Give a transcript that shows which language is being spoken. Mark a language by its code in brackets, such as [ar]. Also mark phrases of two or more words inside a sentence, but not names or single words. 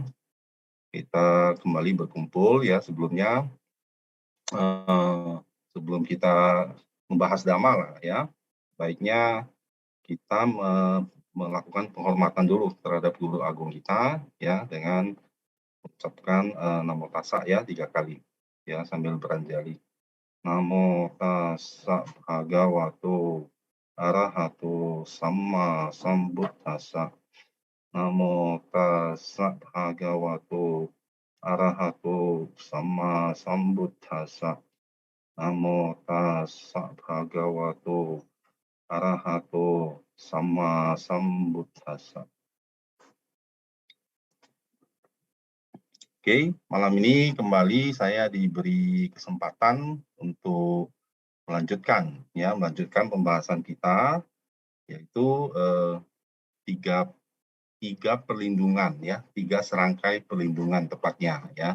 [id] Kita kembali berkumpul ya, sebelumnya sebelum kita membahas dhamma lah ya, baiknya kita melakukan penghormatan dulu terhadap guru agung kita ya, dengan mengucapkan [pi] namo tassa [id] ya 3 kali ya, sambil beranjali. [pi] Namo tassa bhagavato arahato samma sambuddhassa. Namo tassa bhagavato arahato samma sambuddhassa. Namo tassa bhagavato arahato samma sambuddhassa. [id] Oke, malam ini kembali saya diberi kesempatan untuk melanjutkan pembahasan kita, yaitu tiga perlindungan ya, 3 serangkai perlindungan tepatnya ya.